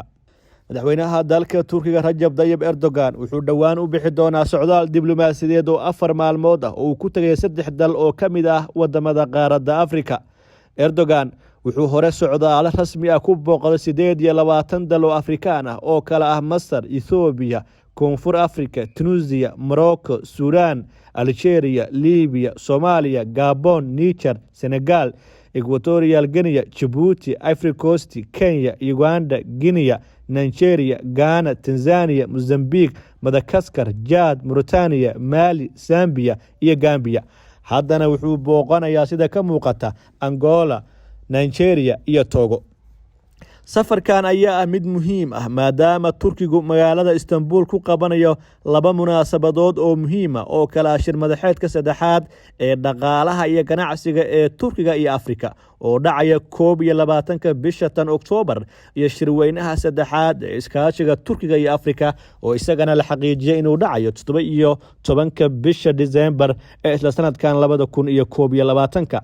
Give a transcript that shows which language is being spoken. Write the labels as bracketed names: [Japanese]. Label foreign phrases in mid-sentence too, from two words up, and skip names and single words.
[Somali] Madaxweynaha dalka Turkiga Rajab Tayyip Erdogan wuxuu dhawaan u bixi doonaa socdaal diblomaasiyadeed oo 4 maalmood ah oo ku tagay 3 dal oo kamid ah wadamada qaaradda Afrika. Erdogan wuxuu hore socdaal rasmi ah ku booqday 28 dal oo Afrikaan ah oo kala ah Masar, Ethiopia, Koonfur Afrika, Tunisia, Morocco, Sudan, Algeria, Libya, Somalia, Gabon, Niger, Senegal, Equatorial Guinea, Djibouti, Ivory Coast, Kenya, Uganda, Guinea, Nigeria, Ghana, Tanzania, Mozambique, Madagascar, Chad, Mauritania, Mali, Zambia iyo Gambia. Haddana wuxuu booqanayaa sida ka muuqata Angola, Nigeria iyo Togo. Safarkan ayaa mid muhiim ah maadaama Turkigu magaalada Istanbul ku qabanayo 2 munaasabadood oo muhiim ah oo kala shir madaxeedka saddexaad ee dhaqaalaha iyo ganacsiga ee Turkiga iyo Afrika oo dhacaya 21 bisha Oktoobar iyo shirweynaha saddexaad ee iskaashiga Turkiga iyo Afrika oo isagana la xaqiijiyay inuu dhacayo 17 bisha December ee isla sanadkan 2021.